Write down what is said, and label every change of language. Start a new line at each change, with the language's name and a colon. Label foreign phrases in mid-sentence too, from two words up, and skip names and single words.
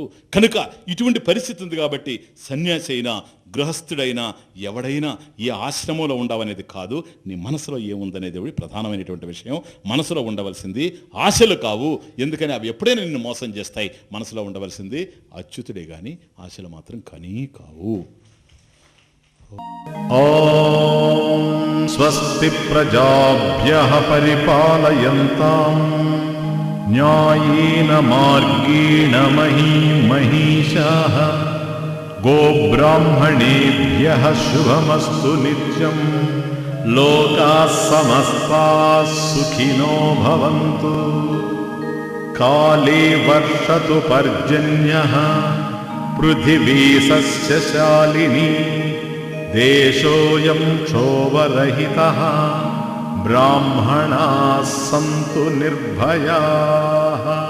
Telugu: కనుక ఇటువంటి పరిస్థితి ఉంది కాబట్టి సన్యాసి అయినా గృహస్థుడైనా ఎవడైనా ఏ ఆశ్రమంలో ఉండవనేది కాదు, నీ మనసులో ఏముందనేది ప్రధానమైనటువంటి విషయం. మనసులో ఉండవలసింది ఆశలు కావు. ఎందుకని అవి ఎప్పుడైనా నిన్ను మోసం చేస్తాయి. మనసులో ఉండవలసింది అచ్యుతుడే కానీ ఆశలు మాత్రం కనీ కావు.
Sanskrit: ఓం స్వస్తి ప్రజాభ్యః పరిపాలయంతాం న్యాయేన మార్గేణ మహీశాః గోబ్రాహ్మణేభ్యః శుభమస్తు నిత్యం. లోకాః సమస్తాః సుఖినో భవంతు. కాలే వర్షతు పర్జన్యః పృథివీ సస్యశాలినీ. దేశోऽयं క్షోభరహితః బ్రాహ్మణాः సంతు నిర్భయాః.